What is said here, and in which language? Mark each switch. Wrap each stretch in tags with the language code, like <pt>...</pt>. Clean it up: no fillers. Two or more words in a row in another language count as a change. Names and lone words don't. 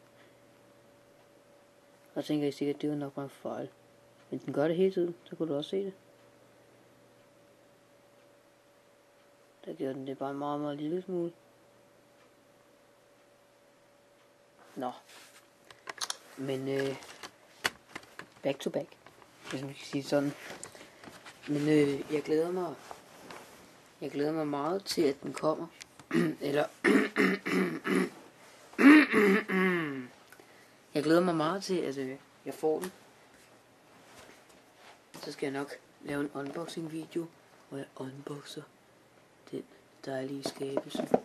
<da>Og tænker I sikkert, at det var nok bare en fejl. Men den gør det hele tiden, så kunne du også se det. Der gjorde den det bare en meget, meget lille smule. Nå.</da> <en>Men back to back,</en> <da>hvis man kan sige sådan. Men jeg glæder mig meget til, at den kommer. Eller jeg glæder mig meget til, at jeg får den. Så skal jeg nok lave en</da> <en>unboxing video,</en> <da>hvor jeg unboxer den dejlige skabelse.</da>